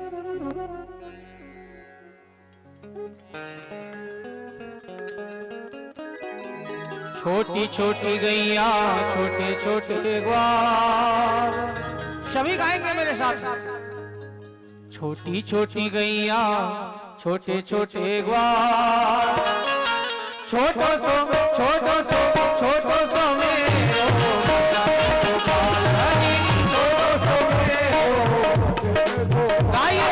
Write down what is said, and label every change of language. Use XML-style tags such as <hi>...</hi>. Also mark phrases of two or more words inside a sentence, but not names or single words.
<hi>छोटी छोटी गैया छोटे छोटे ग्वाल, सभी गाएंगे मेरे साथ। छोटी छोटी गैया छोटे छोटे ग्वाल,</hi> <bra>छोटो सो छोटो सो छोटो सो मेरो छोटो सो मेरो गाइए।</bra>